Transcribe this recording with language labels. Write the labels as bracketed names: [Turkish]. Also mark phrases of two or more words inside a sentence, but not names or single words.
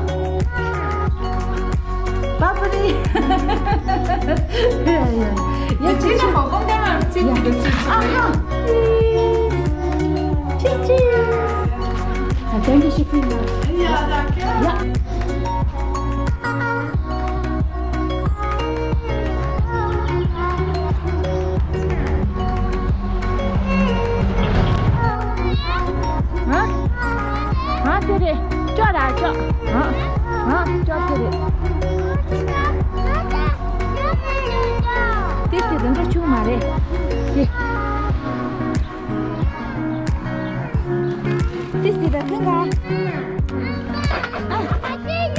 [German] Barbary! Ja, ja. Jetzt Jetzt noch, komm da mal, zieh Ja. wieder zu. Aha! Tschüss, tschüss! Ja, danke schön vielmals. Ja, danke. Ja. [Hindi] हाँ हाँ तेरे चल आ चल हाँ हाँ चल तेरे तेरे रंग चू मारे तेरे रंग का